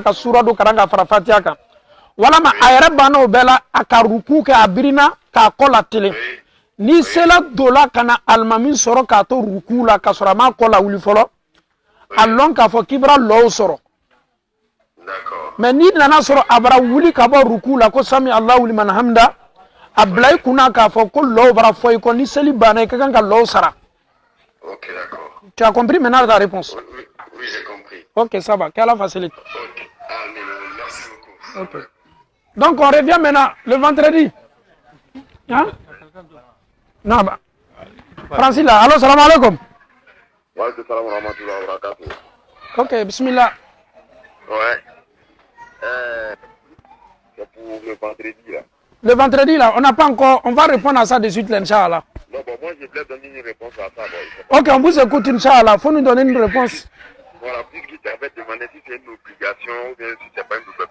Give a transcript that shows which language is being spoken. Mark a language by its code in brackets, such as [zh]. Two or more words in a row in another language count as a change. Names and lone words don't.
[bm] ka sura dɔ karan ka fara fatiha kan walama a yɛrɛ banna o bɛɛ la a ka ruku kɛ a birinna k'a kɔ la telen n'i sela dɔ la ka na alimami sɔrɔ k'a to ruku la ka sɔrɔ a ma kɔ la wuli fɔlɔ a lɔn k'a fɔ k'i bɛna lɔw sɔrɔ mais n'i nana sɔrɔ a bara wuli ka bɔ ruku la ko [ar] سمع الله لمن حمده [bm] a bila i kunna k'a fɔ ko lɔw bara fɔ i kɔ ni seli banna i ka kan ka lɔw sara. [fr] Ok, d'accord. Tu as compris maintenant ta réponse? Oui, j'ai compris. Ok, ça va. Qu'Allah facilite. Ok. Amen. Merci beaucoup. Ok. Donc on revient maintenant le vendredi. Hein? Non, bah. Francis là. Allô, [ar] السلام عليكم. وعليكم السلام ورحمة الله وبركاته. [fr] Ok, bismillah. Ouais. C'est pour le vendredi là. Le vendredi là, on n'a pas encore. On va répondre à ça de suite, Inch'Allah. Non, bon, moi je voulais donner une réponse à ça. Bon, ok, on vous écoute, Inch'Allah. Il faut nous donner une réponse. Voilà, puisqu'il t'avait demandé si c'est une obligation ou bien si c'est pas une obligation.